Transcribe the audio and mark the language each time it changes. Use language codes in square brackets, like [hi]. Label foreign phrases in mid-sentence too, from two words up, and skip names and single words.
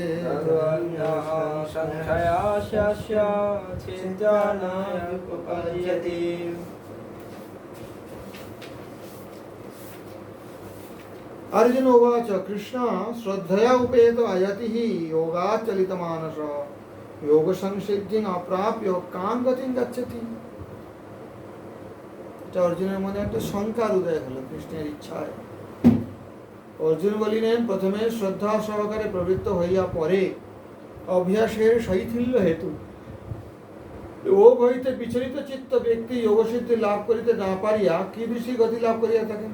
[sa] अर्जुन उवाच कृष्ण श्रद्धया उपेतो अयति हि योगाच्चलितमानसः योग संसिद्धिं अप्राप्य कां गतिं गच्छति। [bn] अर्जुনের মনে একটা শঙ্কার উদয় হলো কৃষ্ণের ইচ্ছায়। অর্জুন বলিলেন প্রথমে শ্রদ্ধা সহকারে প্রবৃত্ত হইয়া পরে অভ্যাসের শৈথিল্য হেতু যোগ হইতে বিচলিত চিত্ত ব্যক্তি যোগসিদ্ধি লাভ করিতে না পারিয়া কীদৃশী গতি লাভ করিয়া থাকেন।